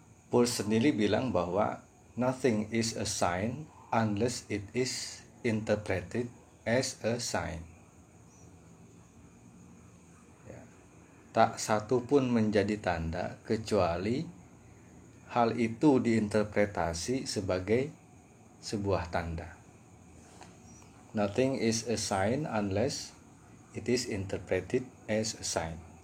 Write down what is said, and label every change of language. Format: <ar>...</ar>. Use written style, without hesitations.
<en>Paul</en> <id>sendiri bilang bahwa</id> <en>nothing is a sign unless it is interpreted as a sign.</en> <id>Ya. Tak satu pun menjadi tanda kecuali hal itu diinterpretasi sebagai sebuah tanda.</id> <en>Nothing is a sign unless it is interpreted as a sign.</en>